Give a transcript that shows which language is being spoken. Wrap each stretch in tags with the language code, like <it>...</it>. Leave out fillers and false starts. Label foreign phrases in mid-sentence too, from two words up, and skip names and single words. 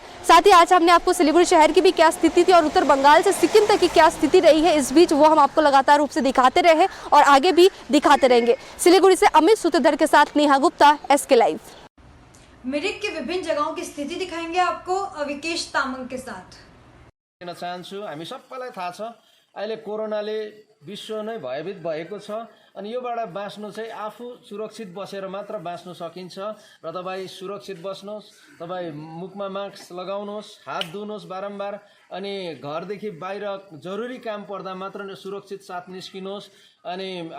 <hi>साथ ही आज हमने आपको सिलीगुड़ी शहर की भी क्या स्थिति थी और उत्तर बंगाल से सिक्किम तक की क्या स्थिति रही है, इस बीच वो हम आपको लगातार रूप से दिखाते रहे और आगे भी दिखाते रहेंगे। सिलीगुड़ी से अमित सूत्रधर के साथ नेहा गुप्ता, SK लाइव। मिरिक की विभिन्न जगहों की स्थिति दिखाएंगे आपको अविकेश तामंग के साथ।</hi> <ne>चाहन्छु हामी सबैलाई थाहा छ अहिले कोरोनाले विश्व नै भयभीत भएको छ अनि योबाट बाँच्नु चाहिँ आफू सुरक्षित बसेर मात्र बाँच्नु सकिन्छ र तपाईँ सुरक्षित बस्नुहोस्, तपाईँ मुखमा मास्क लगाउनुहोस्, हात धुनुहोस् बारम्बार अनि घरदेखि बाहिर जरुरी काम पर्दा मात्र सुरक्षित साथ निस्किनुहोस् अनि</ne>